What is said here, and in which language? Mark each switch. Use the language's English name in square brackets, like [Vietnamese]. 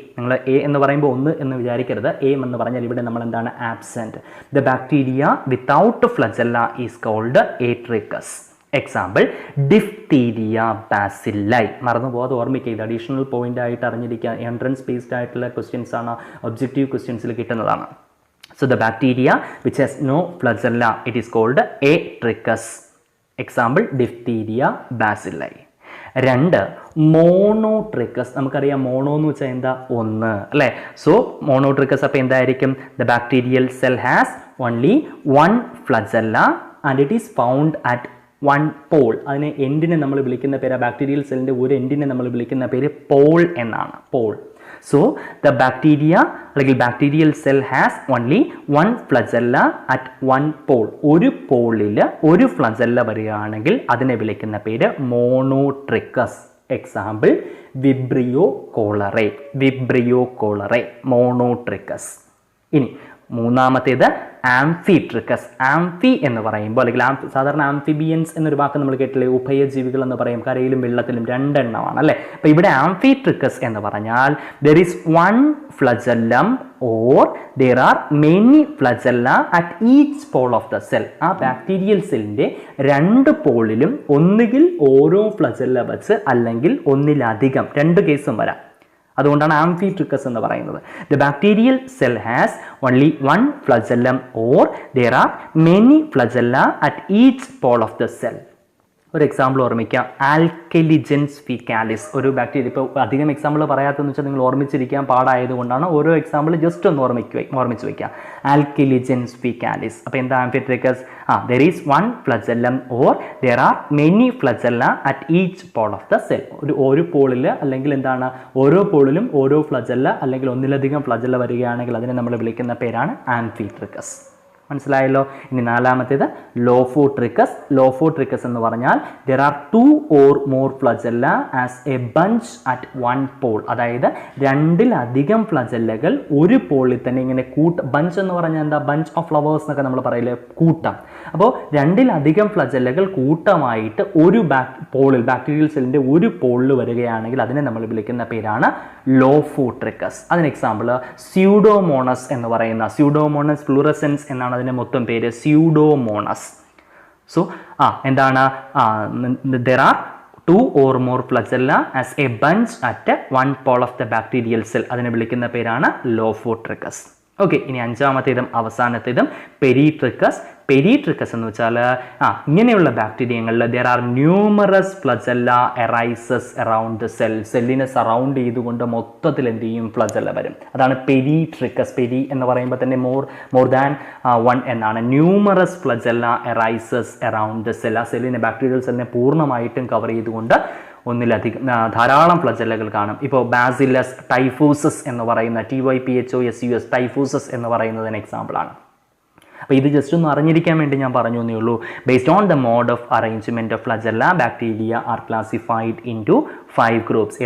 [Malayalam] നിങ്ങൾ എ എന്ന് പറയുമ്പോൾ ഒന്ന് എന്ന് വിചാരിക്കരുത്. എ എന്ന് പറഞ്ഞാൽ ഇവിടെ നമ്മൾ എന്താണ്? Absent. [English] The bacteria without flagella is called atrichous. [Malayalam] Example diphtheria ബാസില്ലൈ. മറന്നു പോകാതെ ഓർമ്മിക്കുക. ഇത് അഡീഷണൽ പോയിന്റ് ആയിട്ട് അറിഞ്ഞിരിക്കുക. എൻട്രൻസ് ബേസ്ഡ് ആയിട്ടുള്ള ക്വസ്റ്റ്യൻസ് ആണ്, ഒബ്ജക്റ്റീവ് ക്വസ്റ്റ്യൻസിൽ കിട്ടുന്നതാണ്. [English] So the bacteria which has no flagella, it is called A trichus. Example diphtheria bacilli. 2 monotrichous. [Malayalam] നമുക്കറിയാം മോണോ എന്ന് വെച്ചാൽ എന്താ? ഒന്ന്, അല്ലേ? സോ മോണോട്രിക്കസ് അപ്പോൾ എന്തായിരിക്കും? [English] The bacterial cell has only 1 flagella and it is found at 1 pole. [Malayalam] അതിനെ എൻഡിനെ നമ്മൾ വിളിക്കുന്ന പേര്, ബാക്ടീരിയൽ സെല്ലിൻ്റെ ഒരു എൻഡിനെ നമ്മൾ വിളിക്കുന്ന പേര് പോൾ എന്നാണ്. പോൾ. [English] So the bacteria [Malayalam] അല്ലെങ്കിൽ [English] Bacterial cell has only 1 flagella at 1 pole. [Malayalam] ഒരു പോളിൽ ഒരു ഫ്ലജല്ല വരികയാണെങ്കിൽ അതിനെ വിളിക്കുന്ന പേര് മോണോട്രിക്കസ്. Example Vibrio cholerae. Vibrio cholerae മോണോട്രിക്കസ്. ഇനി മൂന്നാമത്തേത് ആംഫിട്രിക്കസ്. ആംഫി എന്ന് പറയുമ്പോൾ അല്ലെങ്കിൽ സാധാരണ ആംഫിബിയൻസ് എന്നൊരു വാക്ക് നമ്മൾ കേട്ടില്ലേ? ഉഭയജീവികൾ എന്ന് പറയും. കരയിലും വെള്ളത്തിലും 2 എണ്ണമാണ്, അല്ലേ? അപ്പോൾ ഇവിടെ ആംഫിട്രിക്കസ് എന്ന് പറഞ്ഞാൽ [English] there is 1 flagellum or there are many flagella at each pole of the cell. [Malayalam] ആ ബാക്ടീരിയൽ സെല്ലിൻ്റെ 2 പോളിലും ഒന്നുകിൽ ഓരോ ഫ്ലജല്ല വെച്ച് അല്ലെങ്കിൽ ഒന്നിലധികം, 2 കേസും വരാം. അതുകൊണ്ടാണ് ആംഫിട്രിക്കസ് എന്ന് പറയുന്നത്. [English] The bacterial cell has only 1 flagellum or there are many flagella at each pole of the cell. [Malayalam] ഒരു എക്സാമ്പിൾ ഓർമ്മിക്കാം. ആൽക്കലിജൻസ് ഫീക്കാലിസ്. ഒരു ബാക്ടീരിയ, ഇപ്പോൾ അധികം എക്സാമ്പിൾ പറയാത്തതെന്ന് വെച്ചാൽ നിങ്ങൾ ഓർമ്മിച്ചിരിക്കാൻ പാടായതുകൊണ്ടാണ് ഓരോ എക്സാമ്പിൾ ജസ്റ്റ് ഒന്ന് ഓർമ്മിച്ച് വയ്ക്കുക. ആൽക്കലിജൻസ് ഫീക്കാലിസ്. അപ്പോൾ എന്താ ആംഫിട്രിക്കസ്? [English] there is 1 flagellum or there are many flagella at each pole of the cell. [Malayalam] ഒരു പോളിൽ അല്ലെങ്കിൽ എന്താണ് ഓരോ പോളിലും ഓരോ ഫ്ലജല്ല അല്ലെങ്കിൽ ഒന്നിലധികം ഫ്ലജല്ല വരികയാണെങ്കിൽ അതിനെ നമ്മൾ വിളിക്കുന്ന പേരാണ് ആംഫിട്രിക്കസ്. മനസ്സിലായല്ലോ? ഇനി നാലാമത്തേത് ലോഫോട്രിക്കസ്. ലോഫോട്രിക്കസ് എന്ന് പറഞ്ഞാൽ [English] there are 2 or more flagella as a bunch at 1 pole. [Malayalam] അതായത് 2-ലധികം ഫ്ലജല്ലകൾ ഒരു പോളിൽ തന്നെ ഇങ്ങനെ ബഞ്ച് എന്ന് പറഞ്ഞാൽ എന്താ? [English] bunch of flowers [Malayalam] എന്നൊക്കെ നമ്മൾ പറയില്ലേ? കൂട്ടം. അപ്പോൾ 2-ലധികം ഫ്ലജല്ലകൾ കൂട്ടമായിട്ട് ഒരു പോളിൽ, ബാക്ടീരിയൽ സെല്ലിൻ്റെ ഒരു പോളിൽ വരികയാണെങ്കിൽ അതിനെ നമ്മൾ വിളിക്കുന്ന പേരാണ് ലോഫോട്രിക്കസ്. അതിന് എക്സാമ്പിൾ സ്യൂഡോമോണസ് എന്ന് പറയുന്ന, സ്യൂഡോമോണസ് ഫ്ലൂറസെൻസ് എന്നാണ് അതിൻ്റെ മൊത്തം പേര്, സ്യൂഡോമോണസ്. സോ എന്താണ്? [English] there are 2 or more flagella as a bunch at 1 pole of the bacterial cell. [Malayalam] അതിനെ വിളിക്കുന്ന പേരാണ് ലോഫോട്രിക്കസ്. ഓക്കെ. ഇനി അഞ്ചാമത്തേതും അവസാനത്തേതും പെരിട്രിക്കസ്. പെരിട്രിക്കസ് എന്ന് വെച്ചാൽ ഇങ്ങനെയുള്ള ബാക്ടീരിയങ്ങളിൽ [English] there are numerous flagella arises around the cell. [Malayalam] സെല്ലിനെ സറൗണ്ട് ചെയ്തുകൊണ്ട് മൊത്തത്തിൽ എന്ത് ചെയ്യും? ഫ്ലജല്ല വരും. അതാണ് പെരിട്രിക്കസ്. പെരി എന്ന് പറയുമ്പോൾ തന്നെ [English] more than 1 [Malayalam] എന്നാണ്. [English] Numerous flagella arises around the cell. [Malayalam] ആ സെല്ലിനെ, ബാക്ടീരിയൽ സെല്ലിനെ പൂർണ്ണമായിട്ടും കവർ ചെയ്തുകൊണ്ട് ഒന്നിലധികം ധാരാളം ഫ്ലജല്ലകൾ കാണും. ഇപ്പോൾ ബാസിലസ് ടൈഫൂസസ് എന്ന് പറയുന്ന TYPHOSUS ടൈഫൂസസ് എന്ന് പറയുന്നതിന് എക്സാമ്പിളാണ്. അപ്പോൾ ഇത് ജസ്റ്റ് ഒന്ന് അറിഞ്ഞിരിക്കാൻ വേണ്ടി ഞാൻ പറഞ്ഞു എന്നേ ഉള്ളൂ. [English] Based on the mode of arrangement of flagella, bacteria are classified into 5 groups.